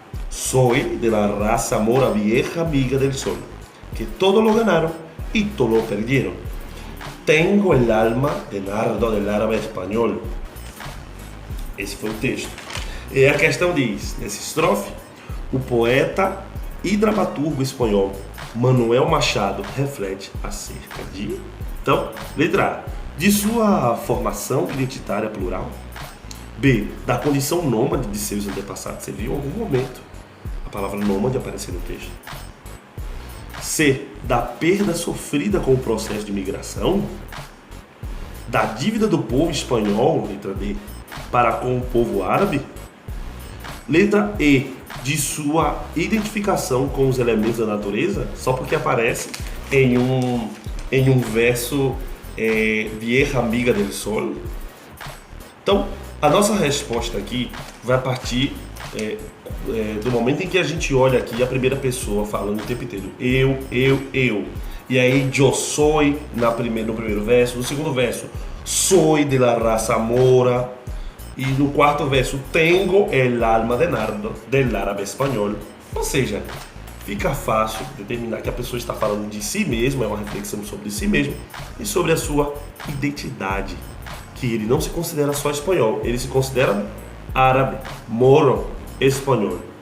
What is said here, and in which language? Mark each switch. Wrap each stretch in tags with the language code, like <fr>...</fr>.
<es>Soy de la raza mora vieja amiga del sol, que todo lo ganaron y todo lo perdieron. Tengo el alma de nardo del árabe espanhol.</es> <pt>Esse foi o texto. E a questão diz, nessa estrofe, o poeta e dramaturgo espanhol Manuel Machado reflete acerca de... Então, letra A, de sua formação identitária plural. B, da condição nômade de seus antepassados. Você viu em algum momento a palavra nômade aparecer no texto. C, da perda sofrida com o processo de migração. Da dívida do povo espanhol, letra D, para com o povo árabe. Letra E, de sua identificação com os elementos da natureza, só porque aparece em um verso vieja amiga del sol. Então, a nossa resposta aqui vai partir do momento em que a gente olha aqui a primeira pessoa falando o tempo inteiro. Eu. E aí, yo soy no primeiro verso. No segundo verso, soy de la raza mora. E no quarto verso, tengo el alma de nardo del árabe espanhol. Ou seja, fica fácil determinar que a pessoa está falando de si mesma, é uma reflexão sobre si mesmo e sobre a sua identidade. Que ele não se considera só espanhol, ele se considera árabe, moro, espanhol.</pt>